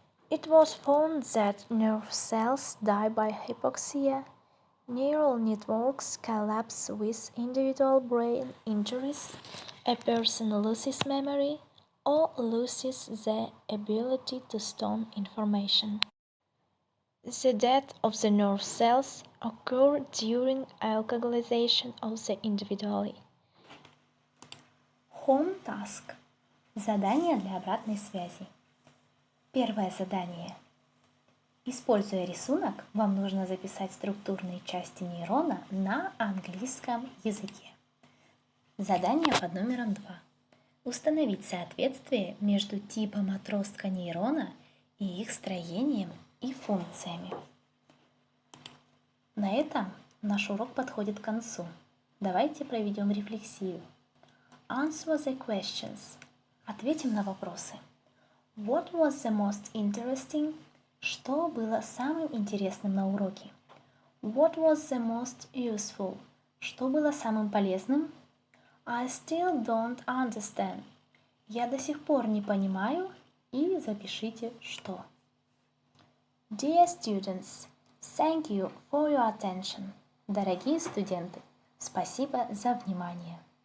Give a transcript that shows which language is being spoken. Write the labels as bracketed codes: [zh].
[en] It was found that nerve cells die by hypoxia, neural networks collapse with individual brain injuries, a person loses memory, or loses the ability to store information. The death of the nerve cells occurs during alkalization of the individual. Home task. [ru] Задание для обратной связи. Первое задание. Используя рисунок, вам нужно записать структурные части нейрона на английском языке. Задание под номером 2. Установить соответствие между типом отростка нейрона и их строением и функциями. На этом наш урок подходит к концу. Давайте проведем рефлексию. [en] Answer the questions. [ru] Ответим на вопросы. [en] What was the most interesting? [ru] Что было самым интересным на уроке? [en] What was the most useful? [ru] Что было самым полезным? [en] I still don't understand. [ru] Я до сих пор не понимаю. И запишите что. [en] Dear students, thank you for your attention. [ru] Дорогие студенты, спасибо за внимание.